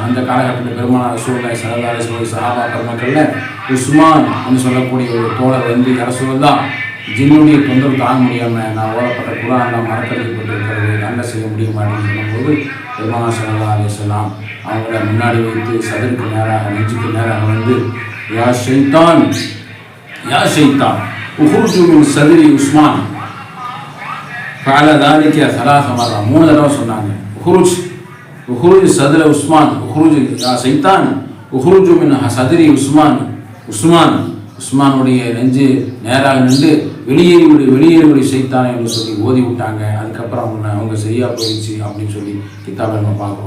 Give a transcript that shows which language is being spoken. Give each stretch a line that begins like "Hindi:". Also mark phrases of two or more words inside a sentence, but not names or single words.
Tamil: அந்த காலகட்டத்தில் பெருமானார்
Arabic: رسول الله صلى الله عليه وسلم
Tamil: சஹாபா பெருமக்களில் உஸ்மான் என்று சொல்லக்கூடிய ஒரு தோழர் வந்து ரசூலுல்லாஹ் ஜின்னுடைய தொந்தரவு தாங்க முடியாமல் நான் ஓடப்பட்ட குர்ஆன்லாம் மறக்கடிக்கப்பட்டிருக்கிறது, நல்ல செய்ய முடியுமா அப்படின்னு சொல்லும்போது பெருமானார்
Arabic: صلى الله عليه وسلم
Tamil: அவங்கள முன்னாடி வைத்து சதருக்கு நேராக நெஞ்சுக்கு நேராக வந்து
Arabic: يا شيطان اخرج من صدر عثمان فعل ذلك ثلاث مرات,
Tamil: 3 தடவை சொன்னாங்க.
Arabic: اخرج صدر عثمان، اخرج يا شيطان اخرج من صدر
Tamil: உஸ்மானுடைய நெஞ்சு நேராக நின்று வெளியேறி ஷைத்தான் என்று சொல்லி ஓதி விட்டாங்க. அதுக்கப்புறம் அவங்க சரியாக போயிடுச்சு அப்படின்னு சொல்லி கிதாபில் நம்ம பார்க்குறோம்.